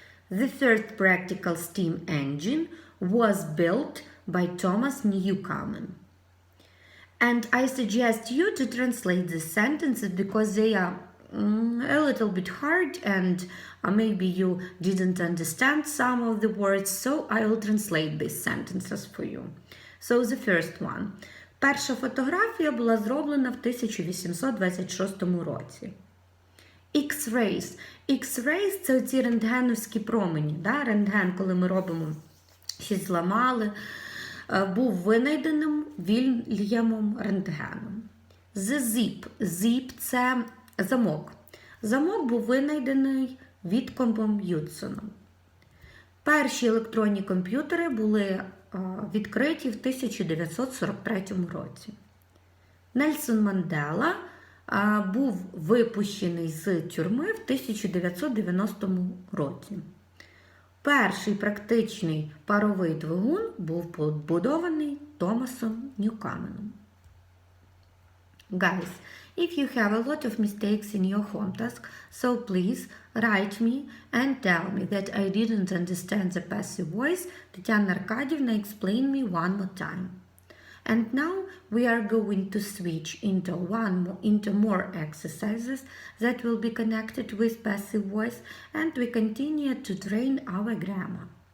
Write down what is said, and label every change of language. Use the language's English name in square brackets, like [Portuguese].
[English] The first practical steam engine was built by Thomas Newcomen. And I suggest you to translate the sentences because they are a little bit hard and maybe you didn't understand some of the words, so I will translate these sentences for you. So the first one. [Ukrainian] Перша фотографія була зроблена в 1826 році. [English] X-rays. [Ukrainian] X-rays – це оці рентгеновські промені. Да? Рентген, коли ми робимо, щось зламали, був винайденим Вільямом Рентгеном. [English] The zip. [Ukrainian] Zip – це замок. Замок був винайдений Віткомбом Юдсоном. Перші електронні комп'ютери були відкриті в 1943 році. Нельсон Мандела був випущений з тюрми в 1990 році. Перший практичний паровий двигун був побудований Томасом Ньюкаменом. [English] Guys, if you have a lot of mistakes in your home task, so please write me and tell me that I didn't understand the passive voice. Tatiana Arkadievna, explain me one more time. And now we are going to switch into more exercises that will be connected with passive voice, and we continue to train our grammar.